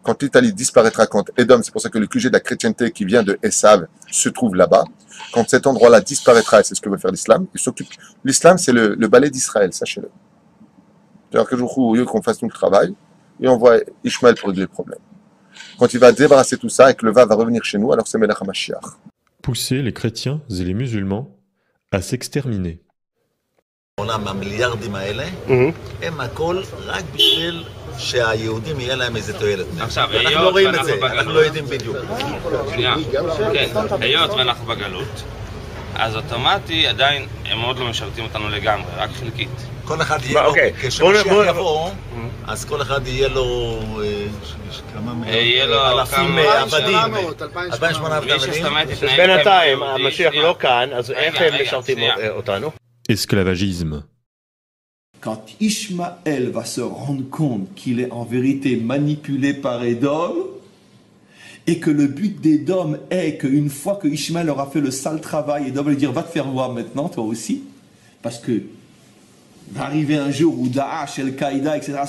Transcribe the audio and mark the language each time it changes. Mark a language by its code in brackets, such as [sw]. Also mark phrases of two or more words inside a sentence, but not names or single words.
[fr] quand l'Italie disparaîtra, quand Edom, c'est pour ça que le QG de la chrétienté qui vient de Esav se trouve là-bas, quand cet endroit-là disparaîtra, et c'est ce que veut faire l'islam, il s'occupe. L'islam, c'est le balai d'Israël, sachez-le. C'est-à-dire que au lieu qu'on fasse nous le travail, et on voit Ishmaël pour régler le problème. Quand il va débarrasser tout ça et que le va revenir chez nous, alors c'est [he] מלך המשיח. [fr] Pousser les chrétiens et les musulmans à s'exterminer. [he] העולם המיליארדים האלה, הם הכל רק בשביל שהיהודים יהיה להם איזה תועלת. עכשיו, אנחנו לא רואים את זה, אנחנו לא יודעים בדיוק. שנייה, כן, היות ואנחנו בגלות, אז אוטומטי עדיין הם עוד לא משרתים אותנו לגמרי, רק חלקית. כל אחד יהיה לו, כשמשיח יבוא, אז כל אחד יהיה לו כמה אלפים עבדים, 2,800 עבדים. בינתיים, המשיח לא כאן, אז איך הם משרתים אותנו? [fr] Esclavagisme. Quand Ishmaël va se rendre compte qu'il est en vérité manipulé par Édom, et que le but d'Édom est qu'une fois que Ishmaël aura fait le sale travail, Édom va lui dire va te faire voir maintenant, toi aussi, parce que va arriver un jour où Daesh, Al-Qaïda, etc.